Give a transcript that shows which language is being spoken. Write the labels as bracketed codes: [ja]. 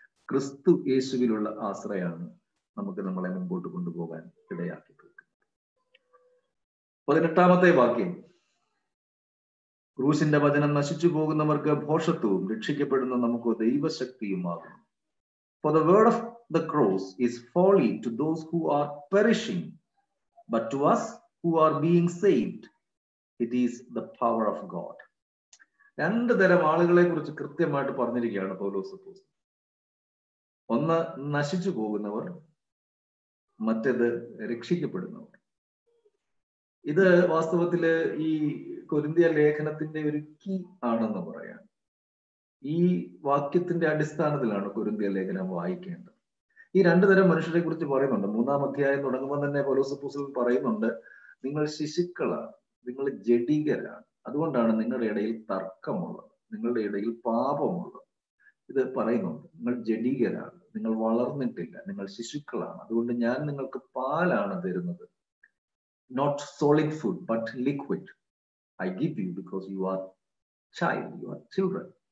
[ml] ക്രിസ്തു യേശുവിലുള്ള ആശ്രയമാണ് നമുക്ക് നമ്മളെ മുമ്പോട്ട് കൊണ്ടുപോകാൻ ഇടയാക്കി തീർക്കുന്നത്. 18ാമത്തെ വാക്യം, ക്രൂശിന്റെ വചനം നശിച്ചു പോകുന്നവർക്ക് ഭോഷത്വവും രക്ഷിക്കപ്പെടുന്ന നമുക്ക് ദൈവശക്തിയുമാകും. [en] For the word of the cross is folly to those who are perishing, but to us who are being saved, it is the power of God. [ml] രണ്ട് തരം ആളുകളെ കുറിച്ച് കൃത്യമായിട്ട് പറഞ്ഞിരിക്കുകയാണ് പൗലോസ് അപ്പോസ്തലൻ. ഒന്ന് നശിച്ചു പോകുന്നവർ, മറ്റേത് രക്ഷിക്കപ്പെടുന്നവർ. ഇത് വാസ്തവത്തില് ഈ കൊരിന്ത്യ ലേഖനത്തിന്റെ ഒരു കീ ആണെന്ന് പറയാം. ഈ വാക്യത്തിന്റെ അടിസ്ഥാനത്തിലാണ് കൊരിന്ത്യ ലേഖനം വായിക്കേണ്ടത്. ഈ രണ്ടു തരം മനുഷ്യരെ കുറിച്ച് പറയുന്നുണ്ട്. 3-ാം അധ്യായം തുടങ്ങുമ്പോൾ തന്നെ പൗലോസ് അപ്പോസ്തലൻ പറയുന്നുണ്ട്, നിങ്ങൾ ശിശുക്കളാണ്, നിങ്ങൾ ജഡികരാണ്, അതുകൊണ്ടാണ് നിങ്ങളുടെ ഇടയിൽ തർക്കമുള്ളത്, നിങ്ങളുടെ ഇടയിൽ പാപമുള്ളത്. ഇത് പറയുന്നുണ്ട്, നിങ്ങൾ ജഡികരാണ്, നിങ്ങൾ വളർന്നിട്ടില്ല, നിങ്ങൾ ശിശുക്കളാണ്, അതുകൊണ്ട് ഞാൻ നിങ്ങൾക്ക് പാലാണ് തരുന്നത്. [en] Not solid food, but liquid. I give you because you are child, you are children.